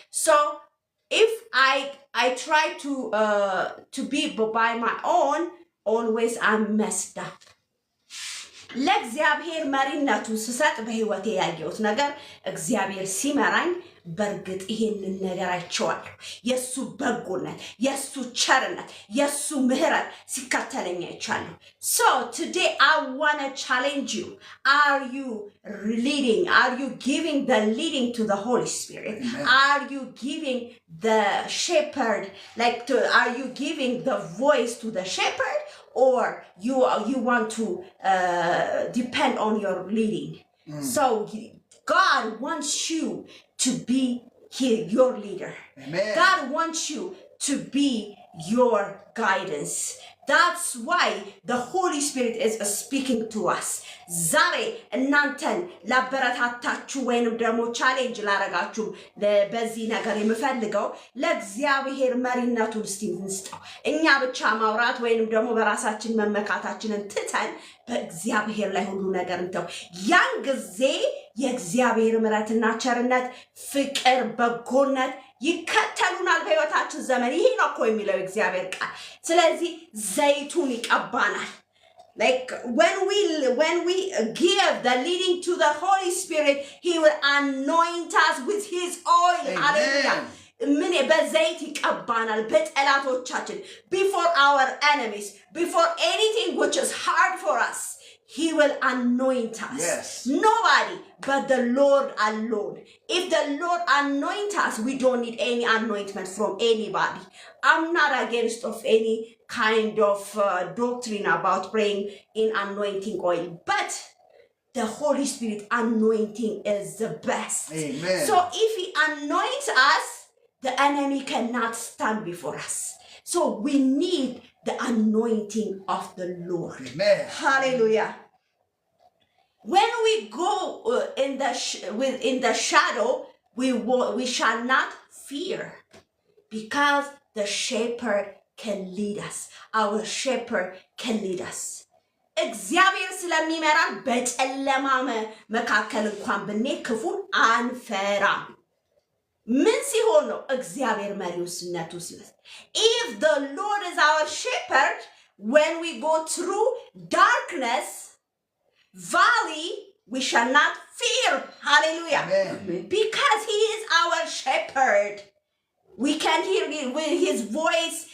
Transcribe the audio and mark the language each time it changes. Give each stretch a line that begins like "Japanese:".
English: So if I try to be by my own, always I'm messed up.
Amharic: ለእግዚአብሔር መሪነቱን ስሰጥ በህይወቴ ያየሁት ነገር እግዚአብሔር ሲመራኝ በርግጥ ይሄንን ነገር አይቼዋለሁ። የሱ በጎነት፣ የሱ ቸርነት፣ የሱ ምህረት ሲከተለኝ አይቻለሁ።
English: So today I want to challenge you. Are you leading? Are you giving the leading to the Holy Spirit? Amen. Are you giving the shepherd, are you giving the voice to the shepherd? Or you want to depend on your leading. So God wants you to be your leader. Amen. God wants you to be your guidance. That's why the Holy Spirit is speaking to us.
Amharic: ዛሬ እናንተን ላበረታታችሁ ወይንም ደግሞ ቻሌንጅ ላረጋችሁ በዚህ ነገር የምፈልገው ለእግዚአብሔር መሪነቱን እስቲ እንስጠው። እኛ ብቻ ማውራት ወይንም ደግሞ በራሳችን መመካታችንን ትተን በእግዚአብሔር ላይ ሁሉ ነገር እንተው። ያን ጊዜ የእግዚአብሔር ምሕረትና ቸርነት፣ ፍቅር፣ በጎነት ይከተሉናል በህይወታችን ዘመን። ይሄ ነው እኮ የሚለው እግዚአብሔር ቃል። ስለዚህ ዘይቱን ይቀባናል።
English: Like when we give the leading to the Holy Spirit, He will anoint us with His oil. Amen. Hallelujah.
Amharic: ምን በዘይት ይቀባናል በጠላቶቻችን
English: before our enemies, before anything which is hard for us. He will anoint us. Yes. Nobody but the Lord alone. If the Lord anoint us, we don't need any anointment from anybody. I'm not against of any kind of doctrine about praying in anointing oil, but the Holy Spirit anointing is the best. Amen. So if He anoints us, the enemy cannot stand before us. So we need the anointing of the Lord. Amen. Hallelujah. When we go in the shadow, we shall not fear, because the shepherd can lead us. Our shepherd can lead us.
Amharic: እግዚአብሔር ስለሚመራን በጨለማ መካከል እንኳን ብንሄድ ክፉን አንፈራም። ምን ሲሆን ነው እግዚአብሔር መሪውነቱ ሲወስድ?
English: If the Lord is our shepherd, when we go through darkness valley, we shall not fear. Hallelujah. Amen. Because He is our shepherd. We can hear with His voice.